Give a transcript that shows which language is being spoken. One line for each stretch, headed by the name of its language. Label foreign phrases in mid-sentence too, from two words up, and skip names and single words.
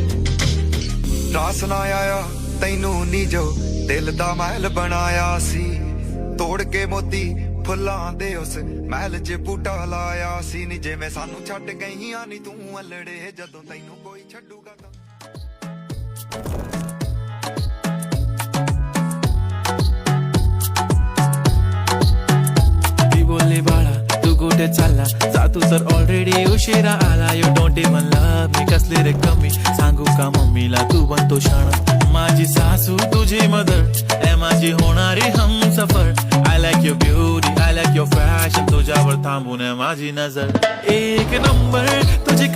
Punjabi: ਰਾਸ ਨਾ ਆਇਆ ਤੈਨੂੰ ਨੀ ਜੋ ਦਿਲ ਦਾ ਮਹਿਲ ਬਣਾਇਆ ਸੀ, ਤੋੜ ਕੇ ਮੋਤੀ ਫੁੱਲਾਂ ਦੇ ਉਸ ਮਹਿਲ 'ਚ ਬੂਟਾ ਲਾਇਆ ਸੀ ਨੀ। ਜਿਵੇਂ ਸਾਨੂੰ ਛੱਡ ਗਈਆਂ ਨੀ ਤੂੰ ਅਲੜੇ, ਜਦੋਂ ਤੈਨੂੰ ਕੋਈ ਛੱਡੂਗਾ ਤਾਂ।
Marathi: बोलले बाळा तू कुठे चालला, जा तू तर ऑलरेडी उशिरा आला.
English: You don't even love me,
Marathi: कसले रे कमी सांगू का मम्मीला तू बनतो शाणा. माझी सासू तुझी मदर, ए माझी होणारी हमसफर.
English: I like your beauty, I like your fashion,
Marathi: तुझ्यावर थांबून माझी नजर. एक नंबर